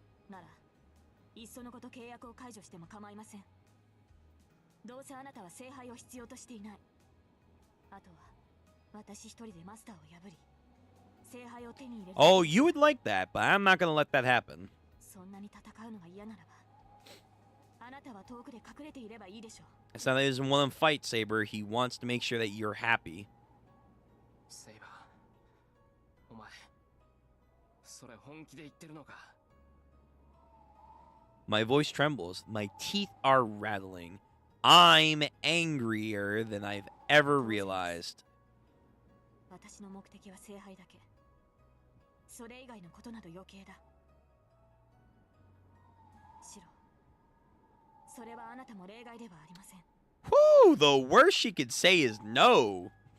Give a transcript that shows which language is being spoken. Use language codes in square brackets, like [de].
[ja] なら、いっそのこと契約を解除しても構いません。どうせあなたは聖杯を必要としていない。あとは、私一人でマスターを破り、聖杯を手に入れる。 [en] Oh, you would like that, but I'm not gonna let that happen. [ja] そんなに戦うのが嫌ならば、あなたは遠くで隠れていればいいでしょう。 [en] It's not that he doesn't want to fight, Saber. He wants to make sure that you're happy. [ja] セイバー、お前、それ本気で言ってるのか。 [en] My voice trembles. My teeth are rattling. I'm angrier than I've ever realized. [ja] 私の目的は聖杯だけ。それ以外のことなど余計だ。シロ、それはあなたも例外ではありません。 [en] Whew, the worst she could say is no.